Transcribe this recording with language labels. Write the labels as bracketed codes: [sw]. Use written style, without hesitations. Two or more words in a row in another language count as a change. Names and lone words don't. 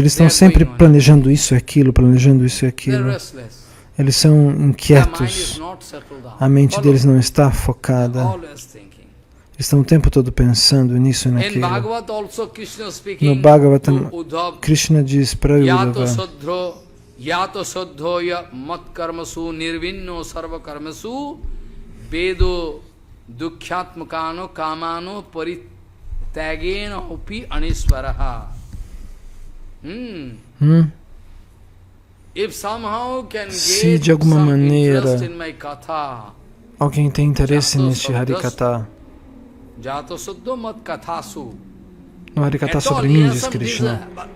[pt] Eles estão sempre planejando isso e aquilo, planejando isso e aquilo. Eles são inquietos. A mente deles não está focada. Eles estão o tempo todo pensando nisso e naquilo. No Bhagavatam, Krishna diz para Uddhava: [sa] Yato soddhoya mat karmasu nirvinno sarva karmasu vedo dukhyatmakano kamano paritagena upi aniswaraha. [pt] Se de alguma maneira alguém tem interesse neste Harikatha, no Harikatha sobre mim, diz Krishna,